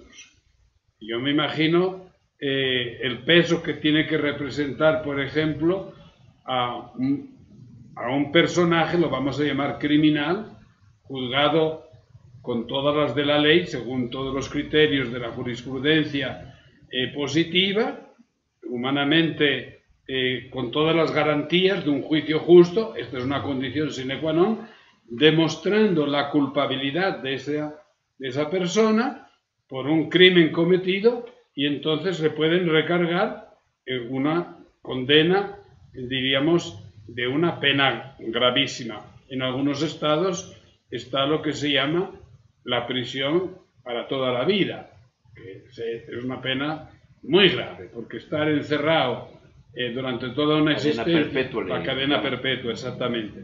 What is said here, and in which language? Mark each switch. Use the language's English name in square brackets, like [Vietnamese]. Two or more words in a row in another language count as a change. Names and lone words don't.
[Spanish] Yo me imagino el peso que tiene que representar, por ejemplo, a un personaje, lo vamos a llamar criminal, juzgado con todas las de la ley, según todos los criterios de la jurisprudencia positiva, humanamente, con todas las garantías de un juicio justo. Esta es una condición [Latin] sine qua non, [Spanish] demostrando la culpabilidad de esa persona por un crimen cometido, y entonces le pueden recargar una condena, diríamos, de una pena gravísima. En algunos estados está lo que se llama la prisión para toda la vida, que es una pena muy grave, porque estar encerrado durante toda una existencia, la cadena perpetua, exactamente.